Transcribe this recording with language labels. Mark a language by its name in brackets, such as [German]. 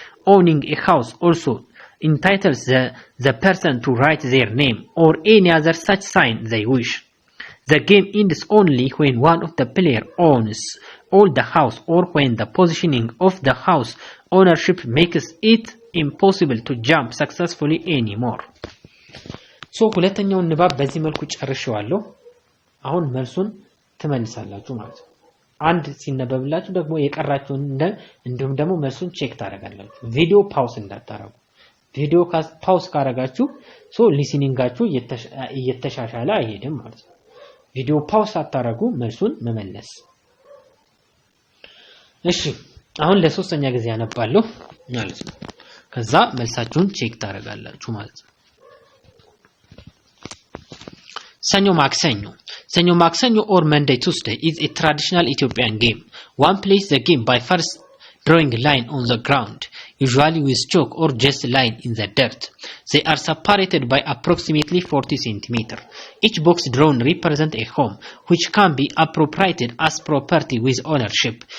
[English] Owning a house also entitles the person to write their name or any other such sign they wish. The game ends only when one of the players owns all the house or when the positioning of the house ownership makes it impossible to jump successfully anymore. [Amharic] So ሁለተኛውን ንባብ በዚህ መልኩ ጨርሼዋለሁ። አሁን መልሱን ትመልሳላችሁ ማለት ነው። አንድ ሲነበብላችሁ ደግሞ የቀራችሁን እንዲሁም ደግሞ መልሱን ቼክ ታደርጋላችሁ። ቪዲዮ ፓውስ እንዳታረጉ። ቪዲዮ ፓውስ ካረጋችሁ ሊስኒንጋችሁ እየተሻሻለ አይሄድም ማለት ነው። ቪዲዮ ፓውስ አታረጉ መልሱን መመለስ። እሺ አሁን ለሶስተኛ ጊዜ አነባለሁ ማለት ነው። ከዛ መልሳችሁን ቼክ ታደርጋላችሁ ማለት ነው። ሰኞ ማክሰኞ [English] or Monday Tuesday is a traditional Ethiopian game. One plays the game by first drawing a line on the ground, usually with chalk or just a line in the dirt. They are separated by approximately 40 cm. Each box drawn represents a home, which can be appropriated as property with ownership.